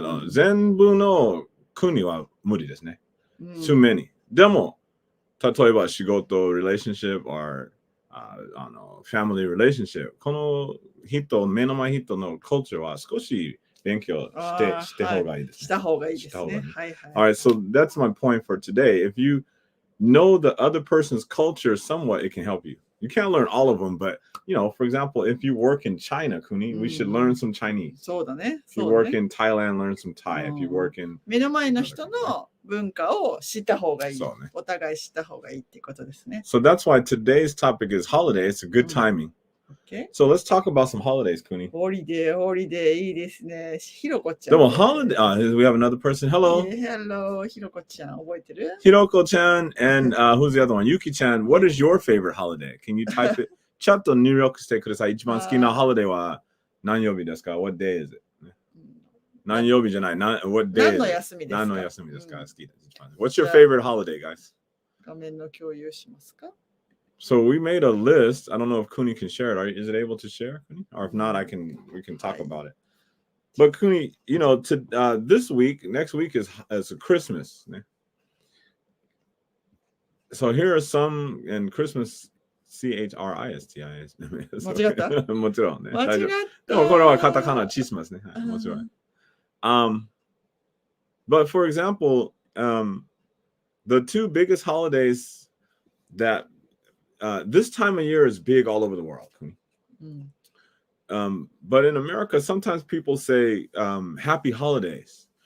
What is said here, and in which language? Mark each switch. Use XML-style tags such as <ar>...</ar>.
<ja>全部の国は無理ですね。</ja> <en>Too many.</en> <ja>でも、例えば仕事、</ja> <en>relationship or family relationship、</en> <ja>この人、目の前人の culture は少し勉強して方がいいですね。した方がいいですね。はいはい。</ja> <en>Alright, so that's my point for today. If you know the other person's culture somewhat, it can help you. You can't learn all of them, but you know, for example, if you work in China, Kuni, we should learn some Chinese.</en> <ja>そうだね。</ja> <en>If you work in Thailand, learn some Thai. If you work in</en> <ja>目の前の人の文化を知った方がいい。そうね。お互い知った方がいいってことですね。</ja> <en>So that's why today's topic is holiday. It's a good timing. Okay. So let's talk about some holidays, Kuni.</en> <ja>Holiday, いいですね。</ja> <en>ひろこちゃん。</en> <ja>でも</ja> <en>holiday, we have another person. Hello. Hello, ひろこちゃん。</en> <ja>覚えてる？</ja> <en>ひろこちゃん and who's the other one? Yuki-chan. What is your favorite holiday? Can you type it?</en> <ja>ちょっと入力してください。一番好きな holiday は何曜日ですか？</ja> <en>What day is it?</en> <ja>何曜日じゃない。</ja> <en>What day is it?</en> <ja>何の休みですか？何の休みですか？好きです。</ja> <en>What's your favorite holiday, guys?</en> <ja>画面の共有しますか？</ja> <en>So we made a list. I don't know if Kuni can share it. Is it able to share, Kuni? Or if not, we can talk about it. But Kuni, you know, this week, next week is Christmas. So here are some, and Christmas, CHRISTIS.</en> <ja>間違った？もちろんね。間違った。でもこれはカタカナチスマスね。はい、もちろん。</ja> <en>But for example, the two biggest holidays that this time of year is big all over the world. But in America, sometimes people say happy holidays.</en>